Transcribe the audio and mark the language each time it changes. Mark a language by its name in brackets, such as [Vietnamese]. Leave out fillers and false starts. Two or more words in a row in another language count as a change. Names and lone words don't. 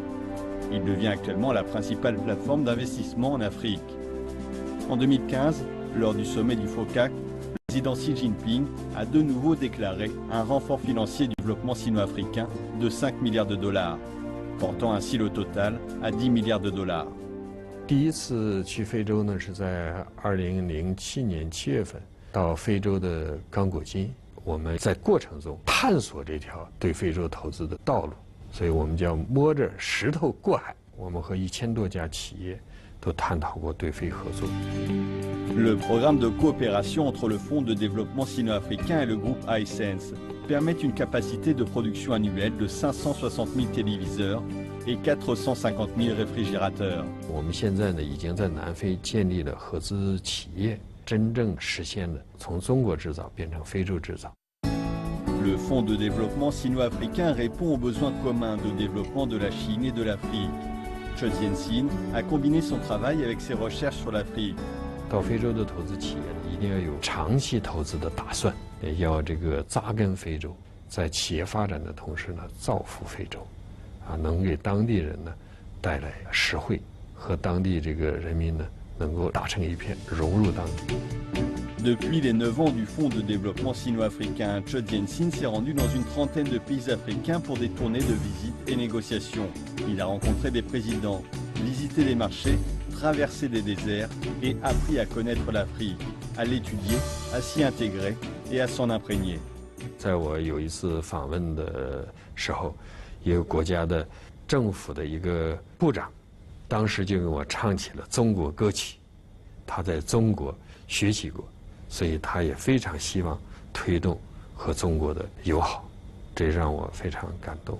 [French] Il devient actuellement la principale plateforme d'investissement en Afrique. En 2015, lors du sommet du FOCAC, le président Xi Jinping a de nouveau déclaré un renfort financier du développement sino-africain de 5 milliards de dollars, portant ainsi le total à 10 milliards de dollars. [Chinese] 第一次去非洲呢是在2007年7月份，到非洲的刚果金，我们在过程中探索这条对非洲投资的道路，所以我们叫摸着石头过海。我们和1000多家企业 [French] Le programme de coopération entre le Fonds de développement sino-africain et le groupe iSense permet une capacité de production annuelle de 560 000 téléviseurs et 450 000 réfrigérateurs. [Chinese] 我们现在呢已经在南非建立了合资企业，真正实现了从中国制造变成非洲制造。 [French] Le Fonds de développement sino-africain répond aux besoins communs de développement de la Chine et de l'Afrique. Che Jianxin a combiné son travail avec ses recherches sur l'Afrique. [Chinese] 到非洲的投资企业呢，一定要有长期投资的打算，也要这个扎根非洲，在企业发展的同时呢，造福非洲，能给当地人呢带来实惠，和当地这个人民呢能够打成一片，融入当地。 [French] Depuis les 9 ans du Fonds de développement sino-africain, Che Jianxin s'est rendu dans une trentaine de pays africains pour des tournées de visites et négociations. Il a rencontré des présidents, visité des marchés, traversé des déserts et appris à connaître l'Afrique, à l'étudier, à s'y intégrer et à s'en imprégner. [Chinese] 在我有一次访问的时候，一个国家的政府的一个部长，当时就给我唱起了中国歌曲，他在中国学习过。所以他也非常希望推动和中国的友好，这让我非常感动。